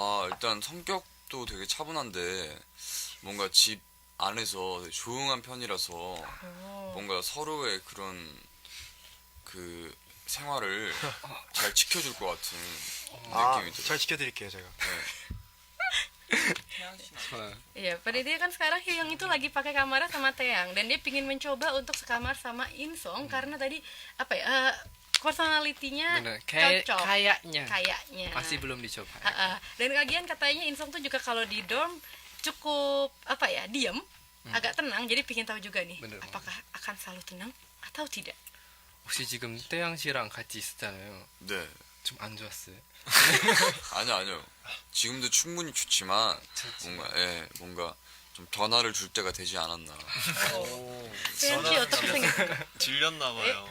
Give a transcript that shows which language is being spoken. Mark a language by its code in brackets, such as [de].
[ko] 일단 성격도 되게 차분한데 뭔가 집 안에서 되게 조용한 편이라서 뭔가 서로의 그런 그 생활을 잘 지켜줄 것 같은 느낌이 들어요. 잘 지켜드릴게요 제가. [id] Iya, pada dia kan sekarang Hyung itu lagi pakai kamarnya sama Taeyang dan dia pingin mencoba untuk sekamar sama Insong karena tadi apa ya personalitinya bener cocok. kayaknya Kayaknya. masih belum dicoba. Dan lagian katanya Insong tuh juga kalau di dorm cukup apa ya diem, agak tenang. Jadi pingin tahu juga nih, Bener apakah akan selalu tenang atau tidak. [ko] 혹시 지금 태양 씨랑 같이 있었잖아요. 네. 좀 안 좋았어요? 아니요. 지금도 충분히 좋지만 뭔가 좀 변화를 줄 때가 되지 않았나. 태양 씨 어떻게 생각? 질렸나봐요.